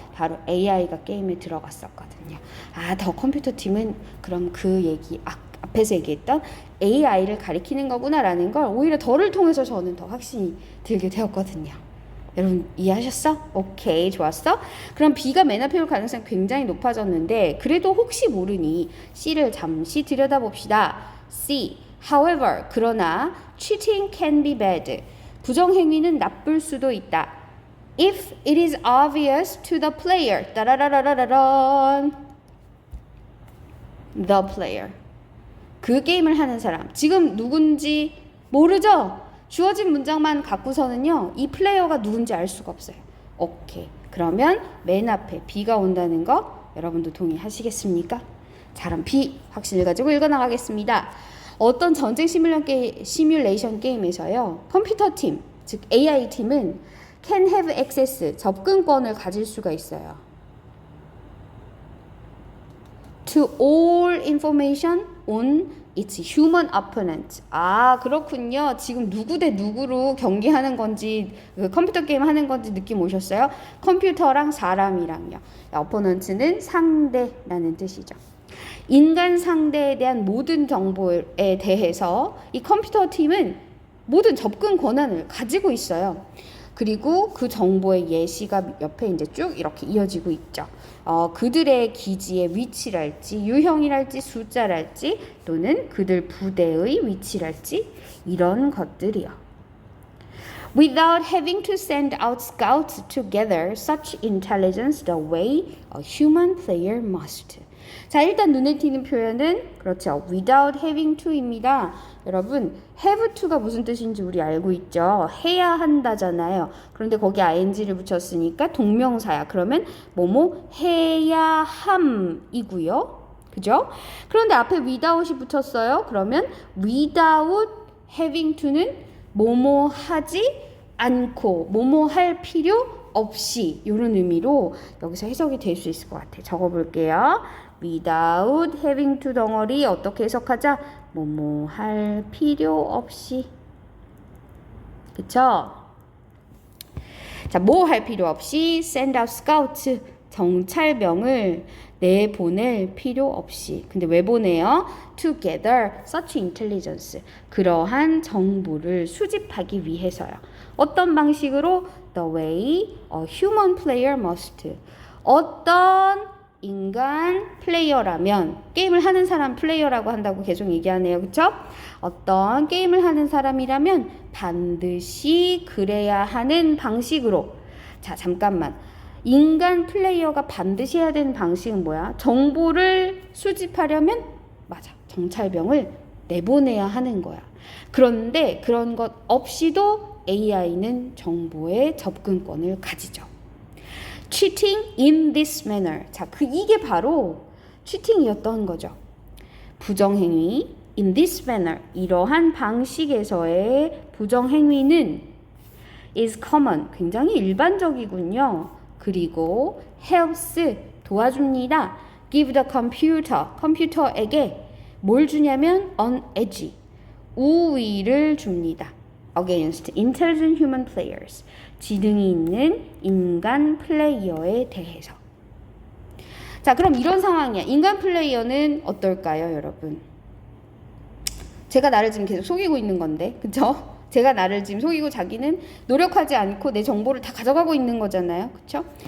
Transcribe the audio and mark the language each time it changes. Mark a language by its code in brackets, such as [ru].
[ko] 바로 AI가 게임에 들어갔었거든요. 더 컴퓨터 팀은 그럼 그 얘기 앞에서 얘기했던 AI를 가리키는 거구나라는 걸 오히려 덜을 통해서 저는 더 확신이 들게 되었거든요. 여러분 이해하셨어? 오케이, 좋았어? 그럼 B가 맨 앞에 올 가능성이 굉장히 높아졌는데 그래도 혹시 모르니 C를 잠시 들여다봅시다. [en] C, however, [ko] 그러나 [en] cheating can be bad. [ko] 부정행위는 나쁠 수도 있다. [en] If it is obvious to the player. [ko] 따라라라라란. [en] The player. [ko] 그 게임을 하는 사람. 지금 누군지 모르죠? 주어진 문장만 갖고서는요. 이 플레이어가 누군지 알 수가 없어요. 오케이. 그러면 맨 앞에 B가 온다는 거 여러분도 동의하시겠습니까? 자, 그럼 B 확신을 가지고 읽어나가겠습니다. 어떤 전쟁 시뮬레이션 게임에서요. 컴퓨터 팀, 즉 AI 팀은 [en] can have access, [ko] 접근권을 가질 수가 있어요. [en] To all information on its human opponent. [ko] 그렇군요. 지금 누구 대 누구로 경기하는 건지 컴퓨터 게임 하는 건지 느낌 오셨어요? 컴퓨터랑 사람이랑요. opponent는 상대라는 뜻이죠. 인간 상대에 대한 모든 정보에 대해서 이 컴퓨터 팀은 모든 접근 권한을 가지고 있어요. 그리고 그 정보의 예시가 옆에 이제 쭉 이렇게 이어지고 있죠. 그들의 기지의 위치랄지, 유형이랄지, 숫자랄지, 또는 그들 부대의 위치랄지, 이런 것들이요. [en] Without having to send out scouts to gather such intelligence the way a human player must. [ko] 자, 일단 눈에 띄는 표현은 그렇죠. [en] without having to입니다. [ko] 여러분, have to가 무슨 뜻인지 우리 알고 있죠. 해야 한다잖아요. 그런데 거기 ing를 붙였으니까 동명사야. 그러면 뭐뭐 해야 함이고요. 그죠? 그런데 앞에 without이 붙었어요. 그러면 [en] without having to [ko] 는 뭐뭐 하지 않고 뭐뭐 할 필요 없이 이런 의미로 여기서 해석이 될 수 있을 것 같아요. 적어볼게요. [en] without having to [ko] 덩어리 어떻게 해석하자? 뭐뭐 할 필요 없이. 그쵸? 자, 뭐 할 필요 없이 [en] send out scouts, [ko] 정찰병을 내보낼 필요 없이. 근데 왜 보내요? [en] To gather such intelligence. [ko] 그러한 정보를 수집하기 위해서요. 어떤 방식으로? [en] The way a human player must. [ko] 어떤 인간 플레이어라면, 게임을 하는 사람 플레이어라고 한다고 계속 얘기하네요. 그쵸? 어떤 게임을 하는 사람이라면 반드시 그래야 하는 방식으로. 자, 잠깐만. 인간 플레이어가 반드시 해야 되는 방식은 뭐야? 정보를 수집하려면 맞아. 정찰병을 내보내야 하는 거야. 그런데 그런 것 없이도 AI는 정보의 접근권을 가지죠. [en] cheating in this manner. [ko] 자, 이게 바로 cheating이었던 거죠. 부정행위 [en] in this manner. [ko] 이러한 방식에서의 부정행위는 [en] is common. [ko] 굉장히 일반적이군요. 그리고 [en] helps [ko] 도와줍니다. [en] give the computer. [ko] 컴퓨터에게 뭘 주냐면 [en] on edge. [ko] 우위를 줍니다. [en] against intelligent human players. [ko] 지능이 있는 인간 플레이어에 대해서. 자, 그럼 이런 상황이야. 인간 플레이어는 어떨까요, 여러분? 제가 나를 지금 계속 속이고 있는 건데, 그쵸? 제가 나를 지금 속이고 자기는 노력하지 않고 내 정보를 다 가져가고 있는 거잖아요. 그쵸?